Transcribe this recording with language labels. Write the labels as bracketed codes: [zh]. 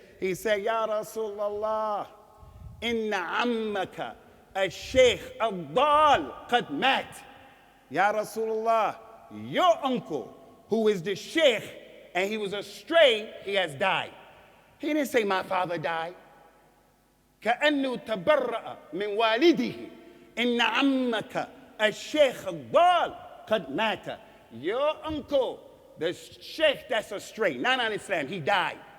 [en] He said, [ar] Ya Rasulullah, inna ammaka al-Sheikh al-Dal qad mat. [en] Ya Rasulullah, your uncle, who is the Sheikh, and he was astray, he has died. He didn't say my father died. [ar] كأنه تبرأ من والده إن عمك الشيخ الضال قد مات. [en] Your uncle, the sheikh that's astray, not on Islam, he died.